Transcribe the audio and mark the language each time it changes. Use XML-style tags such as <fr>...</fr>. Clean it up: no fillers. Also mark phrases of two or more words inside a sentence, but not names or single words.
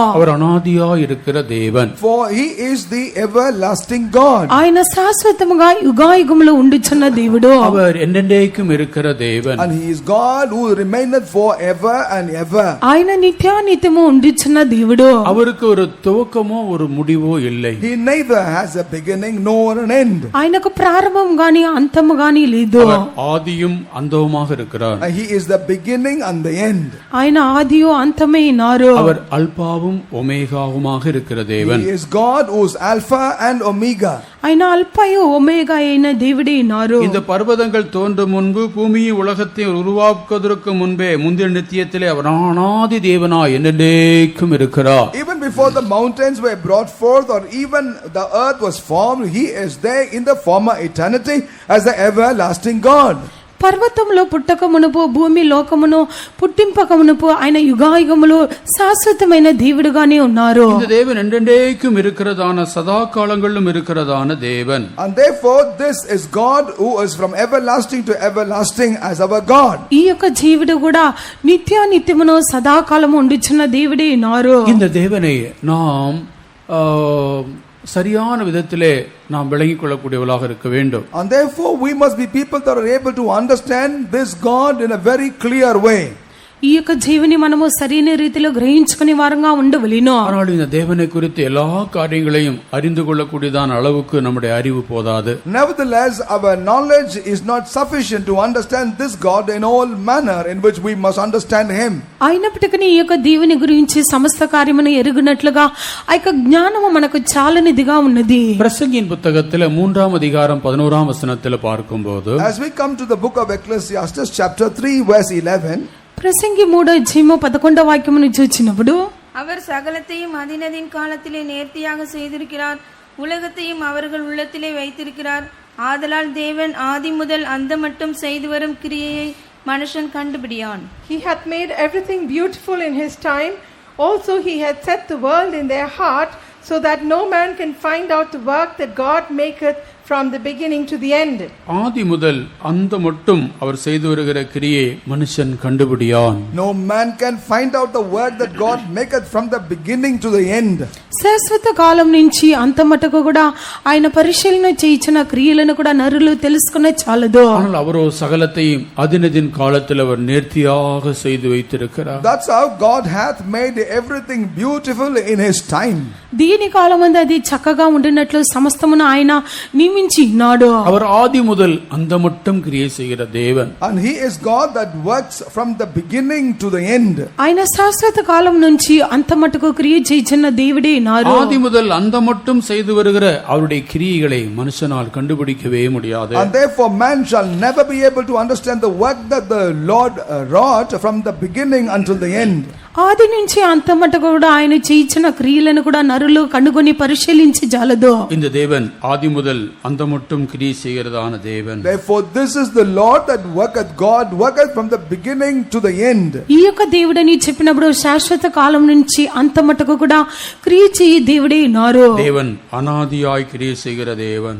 <ta>அவர் அனாதியாய் இருக்கிற தேவன்.</ta> <en>For he is the everlasting God.</en> <te>ఆయన శాశ్వతముగా యుగాయుగములు ఉండుచున్న దేవుడు.</te> <ta>அவர் என்றென்றைக்கும் இருக்கிற தேவன்.</ta> <en>And he is God who remaineth forever and ever.</en> <te>ఆయన నిత్యానిత్యము ఉండుచున్న దేవుడు.</te> <ta>அவருக்கு ஒரு துவக்கமோ ஒரு முடிவோ இல்லை.</ta> <en>He neither has a beginning nor an end.</en> <te>ఆయనకు ప్రారంభం గాని అంతము గాని లేదు.</te> <ta>அவர் ஆதியும் அந்தவுமாக இருக்கிறார்.</ta> <en>He is the beginning and the end.</en> <te>ఆయన ఆదియు అంతమే ఉన్నారు.</te> <ta>அவர் அல்பாவும் ஒமேகாவுமாக இருக்கிற தேவன்.</ta> <en>He is God who is Alpha and Omega.</en> <te>ఆయన అల్పయు ఒమేగా అయిన దేవుడే ఉన్నారు.</te> <ta>இந்த பர்வதங்கள் தோன்றும் முன்பு பூமியை உலகத்தை உருவாக்குவதற்கு முன்பே முந்தின நித்தியத்திலே அவர் அனாதி தேவனாய் என்றென்றைக்கும் இருக்கிறார்.</ta> <en>Even before the mountains were brought forth or even the earth was formed, he is there in the former eternity as the everlasting God.</en> <te>పర్వతంలో పుట్టక మునుపు భూమి లోకమును పుట్టింపక మునుపు ఆయన యుగాయుగములు శాశ్వతమైన దేవుడుగానే ఉన్నారు.</te> <ta>இந்த தேவன் என்றென்றைக்கும் இருக்கிறதான சதா காலங்களிலும் இருக்கிறதான தேவன்.</ta> <en>And therefore this is God who is from everlasting to everlasting as our God.</en> <te>ఈ యొక్క జీవుడు కూడా నిత్యానిత్యమును సదాకాలము ఉండుచున్న దేవుడే ఉన్నారు.</te> <ta>இந்த தேவனை நாம் சரியான விதத்திலே நாம் விளங்கிக் கொள்ளக்கூடியவர்களாக இருக்க வேண்டும்.</ta> <en>And therefore we must be people that are able to understand this God in a very clear way.</en> <te>ఈ యొక్క జీవిని మనము సరైన రీతిలో గ్రహించుకునే వారంగా ఉండవలెను.</te> <ta>ஆனால் இந்த தேவனை குறித்து எல்லா காரியங்களையும் அறிந்து கொள்ளக்கூடியதான அளவுக்கு நம்முடைய அறிவு போதாது.</ta> <en>Nevertheless, our knowledge is not sufficient to understand this God in all manner in which we must understand him.</en> <te>అయినప్పటికీ ఈ యొక్క దేవుని గురించి సమస్త కార్యమును ఎరుగునట్లుగా ఆ యొక్క జ్ఞానము మనకు చాలనిదిగా ఉన్నది.</te> <ta>பிரசங்கியின் புத்தகத்தில் 3ஆம் அதிகாரம் 11ஆம் வசனத்தில் பார்க்கும்போது</ta> <en>As we come to the book of Ecclesiastes chapter 3 verse 11,</en> <te>ప్రసంగి 3:11 వాక్యమును చూచినప్పుడు</te> <ta>அவர் சகலத்தையும் அதினதின் காலத்திலே நேர்த்தியாக செய்திருக்கிறார், உலகத்தையும் அவர்கள் உள்ளத்திலே வைத்திருக்கிறார். ஆதலால் தேவன் ஆதி முதல் அந்த மட்டும் செய்து வரும் கிரியையை மனுஷன் கண்டுபிடியான்.</ta> <en>He hath made everything beautiful in his time, Also he had set the world in their heart, so that no man can find out the work that God maketh from the beginning to the end.</en> <ta>ஆதி முதல் அந்த மட்டும் அவர் செய்து வருகிற கிரியை மனுஷன் கண்டுபிடியான்.</ta> <en>No man can find out the work that God maketh from the beginning to the end.</en> <te>శాశ్వత కాలం నుంచి అంత మటుకు కూడా ఆయన పరిశీలన చేయించిన క్రియలను కూడా నరులు తెలుసుకునే చాలదు.</te> <ta>ஆனால் அவரோ சகலத்தையும் அதினதின் காலத்தில் அவர் நேர்த்தியாக செய்து வைத்திருக்கிறார்.</ta> <en>That's how God hath made everything beautiful in his time.</en> <te>దీని కాలమందు అది చక్కగా ఉండినట్లు సమస్తమును ఆయన నియమించి ఉన్నాడు.</te> <ta>அவர் ఆది முதல் அந்த மட்டும் கிரியை செய்கிற தேவன்.</ta> <en>And he is God that works from the beginning to the end.</en> <te>ఆయన శాశ్వత కాలం నుంచి అంత మటుకు క్రియ చేయించిన దేవుడే నారు.</te> <ta>ஆதி முதல் அந்த மட்டும் செய்து வருகிற அவருடைய கிரியைகளை மனுஷனால் கண்டுபிடிக்கவே முடியாது.</ta> <en>And therefore man shall never be able to understand the work that the Lord wrought from the beginning until the end.</en> <te>ఆది నుంచి అంత మటుకు కూడా ఆయన చేయించిన క్రియలను కూడా నరులు కనుగొని పరిశీలించి జాలదు.</te> <ta>இந்த தேவன் ஆதி முதல் அந்த மட்டும் கிரியை செய்கிறதான தேவன்.</ta> <en>Therefore this is the Lord that worketh, God worketh from the beginning to the end.</en> <te>ఈ యొక్క దేవుడని చెప్పినప్పుడు శాశ్వత కాలం నుంచి అంత మటుకు కూడా క్రియ చేయి దేవుడే నారు.</te> <ta>தேவன் அனாதியாய் கிரியை செய்கிற தேவன்.</ta>